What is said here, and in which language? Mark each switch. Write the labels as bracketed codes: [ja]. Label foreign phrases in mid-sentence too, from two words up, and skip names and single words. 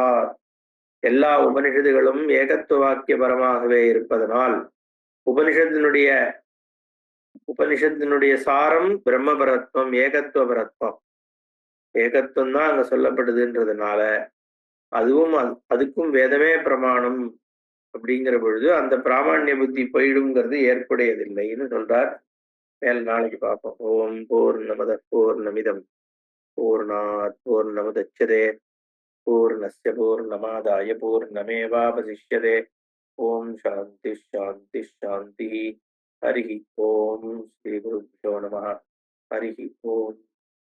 [ta] எல்லா உபனிஷதுகளும் ஏகத்துவ வாக்கிய பரமாகவே இருப்பதனால் உபனிஷத்தினுடைய சாரம் பிரம்மபரத்வம், ஏகத்துவ பரத்வம். ஏகத்துவம் தான் அங்க சொல்லப்படுதுன்றதுனால அதுக்கும் வேதமே பிரமாணம். அப்படிங்கிற பொழுது அந்த பிராமணிய புத்தி போயிடுங்கிறது ஏற்புடையதில்லைன்னு சொல்றார். மேல் நாளைக்கு பார்ப்போம். [sa] ओम् पूर्णमद पूर्णमिदम् पूर्णात् पूर्णमुदच्यते पूर्णस्य पूर्णमादाय पूर्णमेवावशिष्यते. ओम् शान्ति शान्ति शान्ति. हरि ओम्. श्री गुरुभ्यो नमः। हरि ओम्.